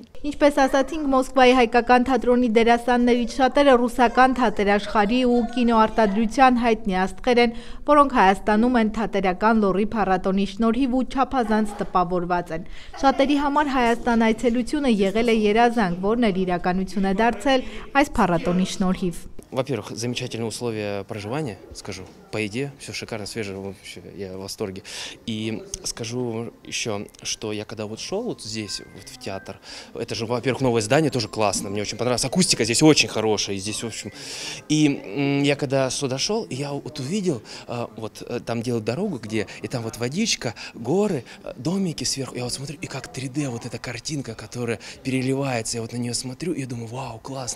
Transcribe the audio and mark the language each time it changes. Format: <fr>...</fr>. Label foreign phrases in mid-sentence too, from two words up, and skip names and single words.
<hy>Ինչպես ասացինք, Մոսկվայի հայկական թատրոնի դերասաններից շատերը ռուսական թատերաշխարհի ու կինոարտադրության հայտնի աստղեր են, որոնք Հայաստանում են թատերական լոռի փառատոնի շնորհիվ ու չափազանց տպավորված են։ Շատերի համար Հայաստան այցելությունը եղել է երազանք, որն էլ իրականություն է դարձել այս փառատոնի шнурхив.</hy> <ru>Во-первых, замечательные условия проживания, скажу, по еде, все шикарно, свежее, вообще, я в восторге. И скажу еще, что я когда вот шел вот здесь, вот в театр, это же, во-первых, новое здание, тоже классно, мне очень понравилось, акустика здесь очень хорошая, и здесь, в общем, и я когда сюда шел, я вот увидел, вот там делают дорогу, где, и там вот водичка, горы, домики сверху, я вот смотрю, и как 3D вот эта картинка, которая переливается, я вот на нее смотрю, и думаю, вау, классно.</ru>